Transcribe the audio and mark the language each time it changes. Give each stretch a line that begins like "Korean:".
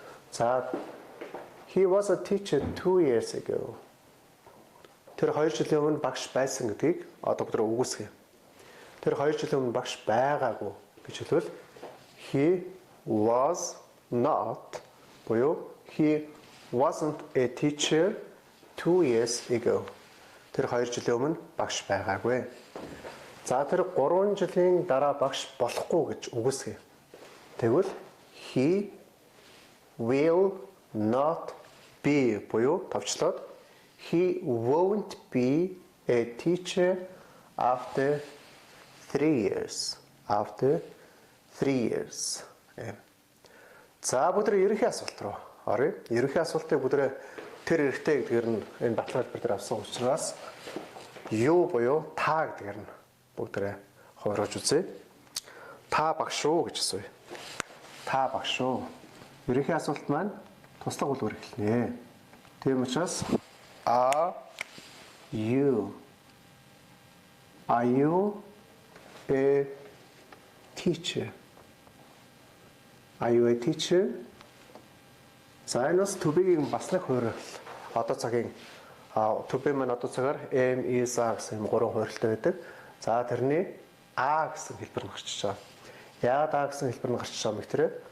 English: За he was a teacher 2 years ago.
Mongolian: Тэр 2 жилийн өмнө багш байсан гэдгийг одоо бид үгүйсгье. Тэр 2 жилийн өмнө багш байгаагүй гэж хэлвэл
English: he was not
Mongolian: буюу
English: he wasn't a teacher 2 years ago.
Mongolian: Тэр 2 жилийн өмнө багш байгаагүй. За тэр 3 жилийн дараа багш болохгүй гэж үгүйсгье.
English: Тэгвэл he will not be
Mongolian: буюу товчлоод
English: he won't be a teacher after 3 years. After 3 years.
Mongolian: За бүгд ерөнхий асуулт руу оръё. Ерөнхий асуултыг бүгд тэр эрэгтэй гэдгээр нь энэ баталгаа хэлбэр дээр авсан учраас юу буюу та гэдгээр нь бүгд хувирж үзье. Та багш уу гэж асууя. Та багш уу. Ерөнхий асуулт маань туслах үлгэр эхэлнэ. Тийм учраас
English: are you a teacher? Are you a teacher?
Mongolian: За энэс to-be-гийн бас нэг хувирал. Одоо цагийн to-be маань одоо цагаар am, is, are гэсэн 3 хувиралтай байдаг. За тэрний a гэсэн хэлбэр нь гарчиж байгаа. Яагаад a гэсэн хэлбэр нь гарчиж байгаа юм бэ?